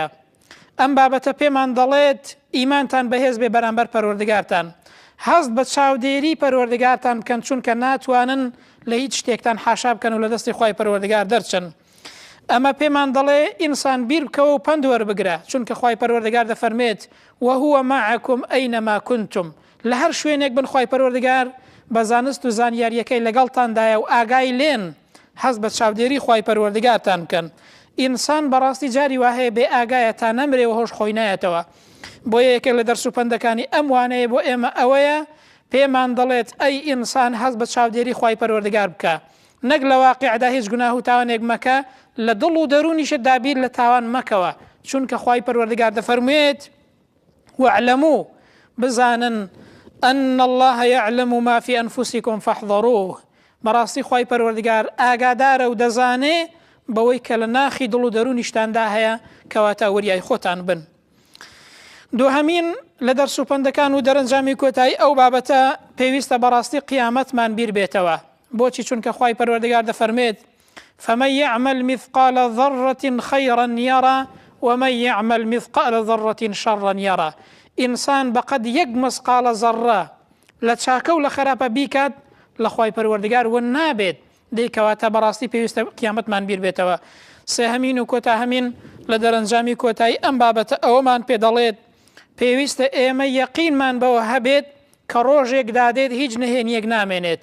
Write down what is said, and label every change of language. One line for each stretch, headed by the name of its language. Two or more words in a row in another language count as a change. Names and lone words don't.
Central Kurdish: ئەم بابەتە پێمان دەڵێت ئیمانتان بەهێز بێ بەرامبەر پەروەردگارتان، هەست بە چاودێری پەروەردگارتان بکەن، چونکە ناتوانن لە هیچ شتێکتان حاشا بکەن و لە دەستی خوای پەروەردگار دەرچن. ئەمە پێمان دەڵێ ئینسان بیر بکەوە و پند وەربگرە، چونکە خوای پەروەردگار دەفەرمێت
Arabic: وهو معكم أينما كنتم،
Central Kurdish: لە هەر شوێنێک بن خوای پەروەردگار بە زانست و زانیاریەکەی لەگەڵتاندایە و ئاگای لێن، هەست بە چاودێری خوای پەروەردگارتان بکەن. ئینسان بەڕاستی جاری وهەیە بێ ئاگایە تا نەمرێ و هۆش خۆی نایەتەوە. بۆ یەکێک لە دەرس و پندەکانی ئەم وانەیە بۆ ئێمە ئەوەیە پێمان دەڵێت ئەی ئینسان هەست بە چاودێری خوای پەروەردگار بکە، نەک لە واقعدا هیچ گوناه و تاوانێک مەکە، لە دڵ و دەرونیشت دابیر لە تاوان مەکەوە، چونکە خوای پەروەردگار دەفەرموێت واعلموا بزانن
Arabic: أن الله يعلم ما في أنفسكم فاحذروه،
Central Kurdish: بەڕاستی خوای پەروەردگار ئاگادارە و دەزانێ بەوەی کە لە ناخی دڵ و دەرونیشتاندا هەیە کەواتە وریای خۆتان بن. دووهەمین لە دەرس و پندەکان و دەرەنجامی کۆتایی ئەو بابەتە پێویستە بەڕاستی قیامەتمان بیر بێتەوە. بۆچی؟ چونکە خوای پەروەردگار دەفەرمێت
Arabic: فمن يعمل مثقال ذرة خيرا يرى ومن يعمل مثقال ذرة شرا يرى.
Central Kurdish: ئینسان بەقەد یەک مسقالە زەڕە لە چاکە و لە خراپە بیکات لە خوای پەروەردگار ون نابێت، دەیکەواتە بەڕاستی پێویستە قیامەتمان بیر بێتەوە. سێهەمین و کۆتاهەمین لە دەرەنجامی کۆتایی ئەم بابەتە ئەوەمان پێ دەڵێت پێویستە ئێمە یەقینمان بەوە هەبێت کە ڕۆژێک دادێت هیچ نهێنیەک نامێنێت.